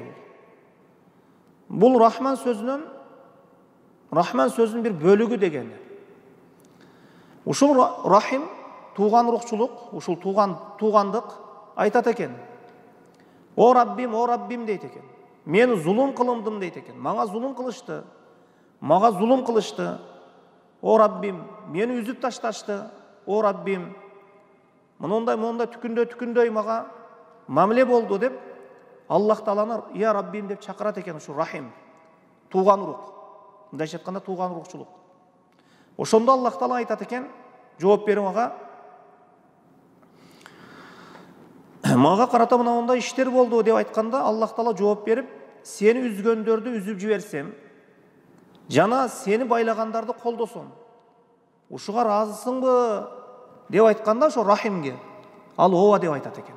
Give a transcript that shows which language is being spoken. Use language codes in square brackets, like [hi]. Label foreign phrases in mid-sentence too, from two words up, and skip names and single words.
[ky] Бул рахман сөзүнүн бир бөлүгү деген. Ушул рахим тууган урукчулук, ушул туугандык айтат экен. О Раббим дейт экен. Мен зулум кылындым дейт экен. Мага зулум кылышты. О Раббим, мени үзүп ташташты. О Раббим, мондай түкүндөй мага мамиле болду деп Аллах Тааланы я Раббим деп чакырат экен. Ушу рахим, тууган урук. Мындайча айтканда тууган урукчулук. Ошондо Аллах Таала айтат экен, жооп берип мага карата мындай иштер болду деп айтканда, Аллах Таала жооп берип, сени үзгөндөрдү үзүп жиберсем, жана сени байлагандарды колдосом, ушуга ыраазысыңбы деп айтканда, ошо рахимге ал ооба деп айтат экен.